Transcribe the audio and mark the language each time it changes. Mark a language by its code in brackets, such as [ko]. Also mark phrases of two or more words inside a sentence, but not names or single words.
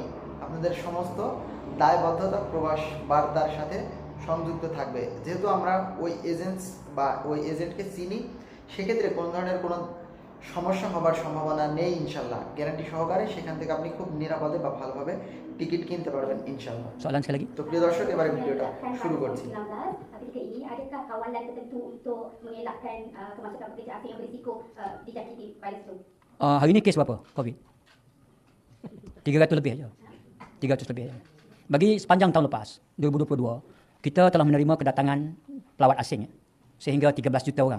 [bn] আপনাদের সমস্ত দায়বদ্ধতা প্রবাস বার্তার সাথে সংযুক্ত থাকবে। যেহেতু আমরা ওই এজেন্টস বা ওই এজেন্টকে চিনি, সেক্ষেত্রে কোনো ধরনের কোনো সমস্যা হবার সম্ভাবনা নেই ইনশাল্লাহ। গ্যারান্টি সহকারে সেখান থেকে আপনি খুব নিরাপদে বা ভালোভাবে টিকিট কিনতে পারবেন ইনশাল্লাহ। [ms] Soalan sekali lagi. [bn] তো প্রিয় দর্শক, এবারে ভিডিওটা শুরু করছি। [ms] Ketika ini adakah kawalan tertentu untuk mengelakkan kemasukan pekerja asing yang berisiko dijangkiti virus itu? Hari ini kes berapa COVID? 300 lebih aja. 300 lebih aja. Bagi sepanjang tahun lepas, 2022, kita telah menerima kedatangan pelawat asing sehingga 13 juta orang.